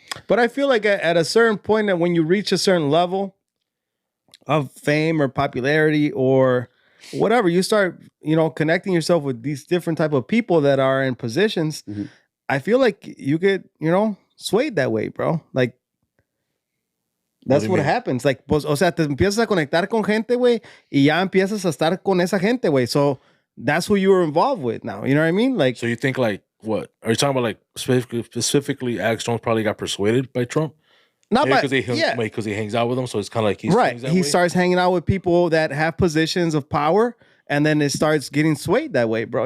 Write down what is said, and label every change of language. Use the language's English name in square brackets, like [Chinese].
[English] But I feel like at a certain point that when you reach a certain level of fame or popularity or whatever, you start, connecting yourself with these different type of people that are in positions. I feel like you get, swayed that way, bro. Like, that's what happens. [Spanish] Like, pues, o sea, te empiezas a conectar con gente, güey, y ya empiezas a estar con esa gente, güey. [English] So that's who you were involved with now. You know what I mean? Like, so you think like what? Are you talking about like specifically Alex Jones probably got persuaded by Trump? Not because he hangs out with them, so it's kind of like he starts hanging out with people that have positions of power, and then it starts getting swayed that way, bro.